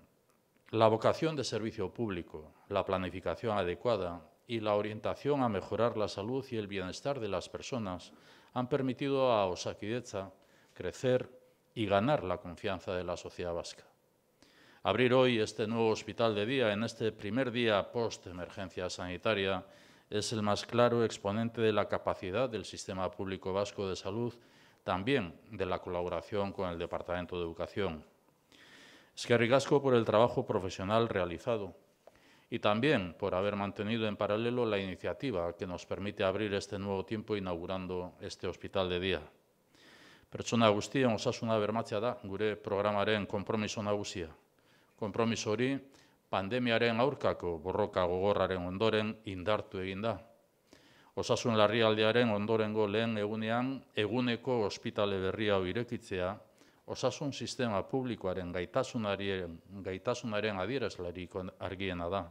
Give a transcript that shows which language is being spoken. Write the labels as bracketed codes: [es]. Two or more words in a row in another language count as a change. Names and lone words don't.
[es] La vocación de servicio público, la planificación adecuada y la orientación a mejorar la salud y el bienestar de las personas han permitido a Osakidetza crecer y ganar la confianza de la sociedad vasca. Abrir hoy este nuevo hospital de día en este primer día post-emergencia sanitaria es el más claro exponente de la capacidad del sistema público vasco de salud, también de la colaboración con el Departamento de Educación. [eu] Eskerrik asko [es] por el trabajo profesional realizado y también por haber mantenido en paralelo la iniciativa que nos permite abrir este nuevo tiempo inaugurando este hospital de día. [eu] Pertsona guztien osasuna bermatzea da gure programaren konpromiso nagusia. Konpromiso hori pandemiaren aurkako borroka gogorraren ondoren indartu egin da. Osasun larrialdiaren ondorengo lehen egunean eguneko ospitale berri hau irekitzea osasun sistema publikoaren gaitasunaren adierazlerik argiena da.